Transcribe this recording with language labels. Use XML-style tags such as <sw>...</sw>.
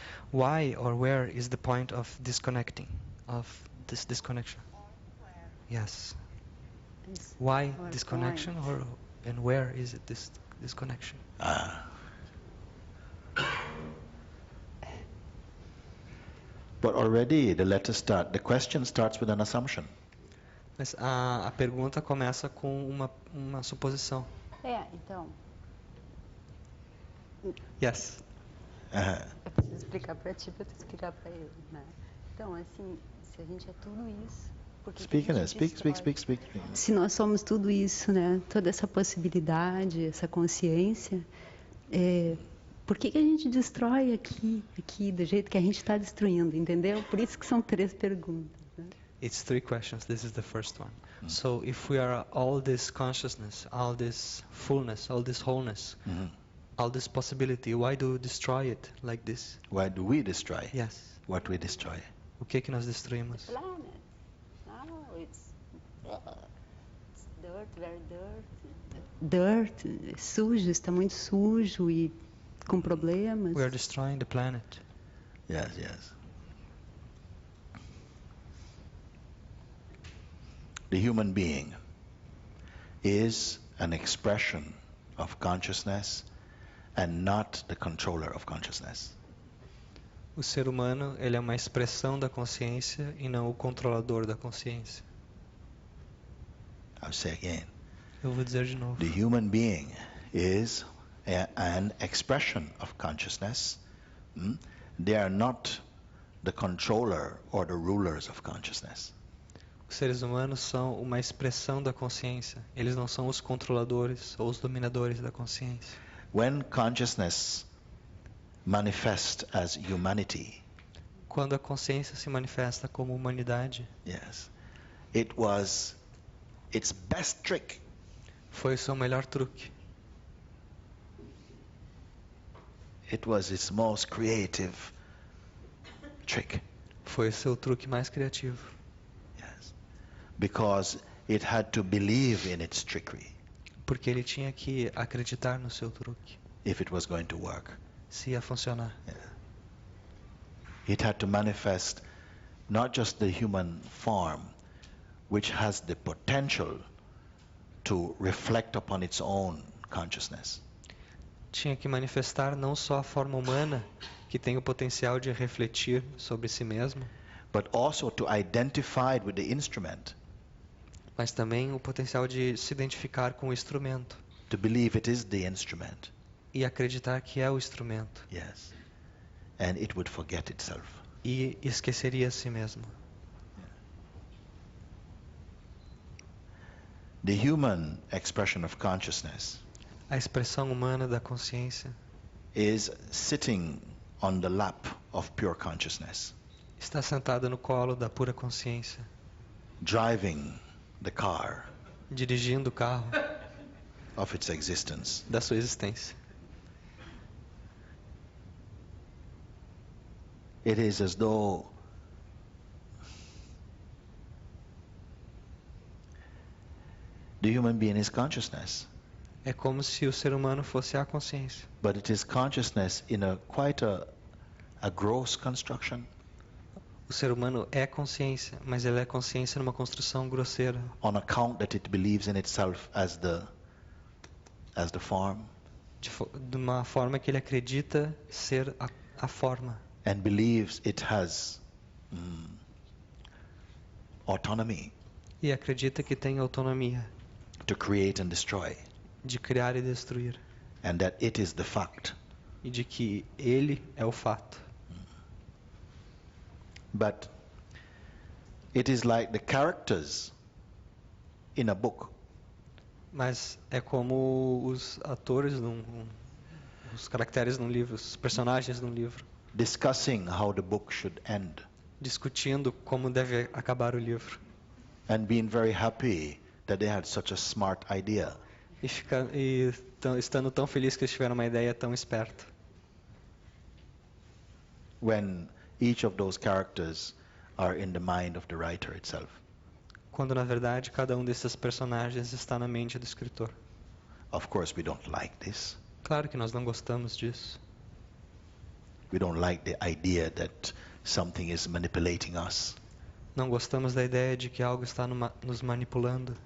<en>Why or where is the point of disconnecting, of this disconnection? Yes. Why disconnection, and where is it this disconnection? But already the letter the question starts with an assumption.</en> <pt>Mas a pergunta começa com uma suposição. Então.</pt> <en>Yes.</en> <pt>Eu preciso explicar para ti, para tu explicar para ele, né? Então, assim, se a gente é tudo isso,</pt> <en>speak.</en> <pt>Se nós somos tudo isso, né? Toda essa possibilidade, essa consciência, por que a gente destrói aqui, do jeito que a gente está destruindo, entendeu? Por isso que são 3 perguntas. Né?</pt> <en>It's 3 questions. This is the first one. So if we are all this consciousness, all this fullness, all this wholeness, all this possibility, why do we destroy it like this? Why do we destroy? Yes. What we destroy?</en> <pt>O que nós destruímos?</pt> <en>Planet. No, it's dirt, very dirt.</en> <pt>Dirt, sujo, está muito sujo e com problemas.</pt> <en>We are destroying the planet. Yes. The human being is an expression of consciousness and not the controller of consciousness.</en> <pt>O ser humano, ele é uma expressão da consciência e não o controlador da consciência.</pt> <en>I'll say again.</en> <pt>Eu vou dizer de novo.</pt> <en>The human being is an expression of consciousness. They are not the controller or the rulers of consciousness.</en> <pt>Os seres humanos são uma expressão da consciência. Eles não são os controladores ou os dominadores da consciência.</pt> <en>When consciousness manifests as humanity,</en> <pt>quando a consciência se manifesta como humanidade,</pt> <en>yes, it was its best trick.</en> <pt>Foi o seu melhor truque.</pt> <en>It was its most creative trick.</en> <pt>Foi o seu truque mais criativo.</pt> <en>Yes. Because it had to believe in its trickery.</en> <pt>Porque ele tinha que acreditar no seu truque.</pt> <en>If it was going to work.</en> <pt>Se ia funcionar.</pt> <en>Yeah. It had to manifest not just the human form, which has the potential to reflect upon its own consciousness.</en> <pt>Tinha que manifestar não só a forma humana, que tem o potencial de refletir sobre si mesmo,</pt> <en>but also to identify with the instrument.</en> <pt>Mas também o potencial de se identificar com o instrumento.</pt> <en>To believe it is the instrument.</en> <pt>E acreditar que é o instrumento.</pt> <en>Yes. And it would forget itself.</en> <pt>E esqueceria a si mesmo.</pt> <en>The human expression of consciousness</en> <pt>A expressão humana da consciência</pt> <en>is sitting on the lap of pure consciousness.</en> <pt>Está sentada no colo da pura consciência.</pt> <en>Driving the car.</en> <pt>Dirigindo o carro.</pt> <en>Of its existence.</en> <pt>Da sua existência.</pt> <en>It is as though the human being is consciousness.</en> <pt>É como se o ser humano fosse a consciência.</pt> <en>But it is consciousness in a quite a gross construction.</en> <pt>O ser humano é consciência, mas ele é consciência numa construção grosseira,</pt> <en>On account that it believes in itself as the form,</en> <pt>de uma forma que ele acredita ser a forma.</pt> <en>and believes it has autonomy</en> <pt>E acredita que tem autonomia</pt> <en>to create and destroy,</en> <pt>de criar e destruir.</pt> <en>and that it is the fact.</en> <pt>E de que ele é o fato.</pt> <en>But it is like the characters in a book.</en> <pt>Mas é como os atores, os caracteres num livro, os personagens num livro,</pt> <en>Discussing how the book should end,</en> <pt>discutindo como deve acabar o livro.</pt> <en>and being very happy that they had such a smart idea.</en> <pt>Estando tão feliz que eles tiveram uma ideia tão esperta.</pt> <en>When each of those characters are in the mind of the writer itself.</en> <pt>Quando na verdade cada desses personagens está na mente do escritor.</pt> <en>Of course, we don't like this.</en> <pt>Claro que nós não gostamos disso.</pt> <en>We don't like the idea that something is manipulating us.</en> <pt>Não gostamos da ideia de que algo está nos manipulando.</pt>